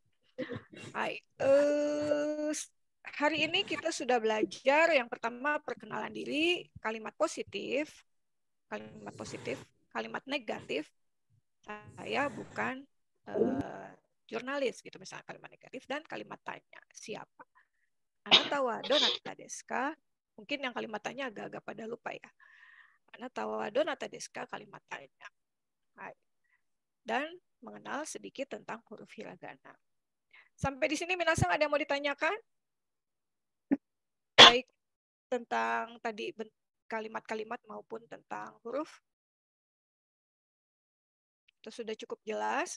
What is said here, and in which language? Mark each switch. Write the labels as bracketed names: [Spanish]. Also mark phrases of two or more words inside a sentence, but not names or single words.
[Indonesian] Hai, hari ini kita sudah belajar yang pertama perkenalan diri, kalimat positif, kalimat negatif. Saya bukan jurnalis gitu misalnya kalimat negatif dan kalimat tanya siapa. [Japanese] あなたはどなたですか? [Indonesian] Mungkin yang kalimat tanya agak-agak pada lupa ya. [Japanese] あなたはどなたですか? [Indonesian] Kalimat tanya. Hai. Dan mengenal sedikit tentang huruf hiragana. Sampai di sini Minasang ada yang mau ditanyakan? Baik tentang tadi kalimat-kalimat maupun tentang huruf? Itu sudah cukup jelas?